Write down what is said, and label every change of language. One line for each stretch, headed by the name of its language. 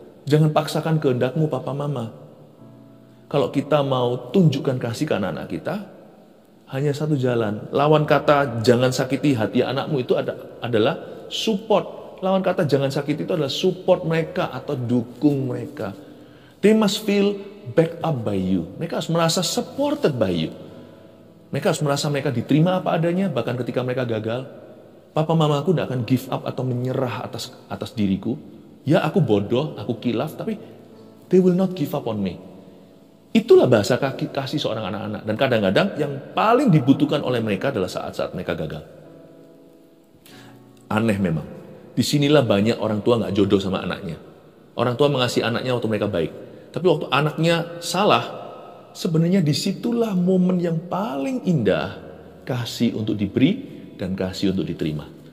Indonesian: Jangan paksakan kehendakmu, papa mama. Kalau kita mau tunjukkan kasih ke anak-anak kita, hanya satu jalan. Lawan kata jangan sakiti hati anakmu itu adalah support. Lawan kata jangan sakiti itu adalah support mereka atau dukung mereka.
English: They must feel backed up by you.
Indonesian: Mereka harus merasa
English: supported by you.
Indonesian: Mereka harus merasa mereka diterima apa adanya, bahkan ketika mereka gagal. Papa mamaku tidak akan
English: give up
Indonesian: atau menyerah atas diriku. Ya, aku bodoh, aku kilaf, tapi
English: they will not give up on me.
Indonesian: Itulah bahasa kasih seorang anak-anak. Dan kadang-kadang yang paling dibutuhkan oleh mereka adalah saat-saat mereka gagal. Aneh memang. Disinilah banyak orang tua nggak jodoh sama anaknya. Orang tua mengasihi anaknya waktu mereka baik. Tapi waktu anaknya salah, sebenarnya disitulah momen yang paling indah kasih untuk diberi dan kasih untuk diterima.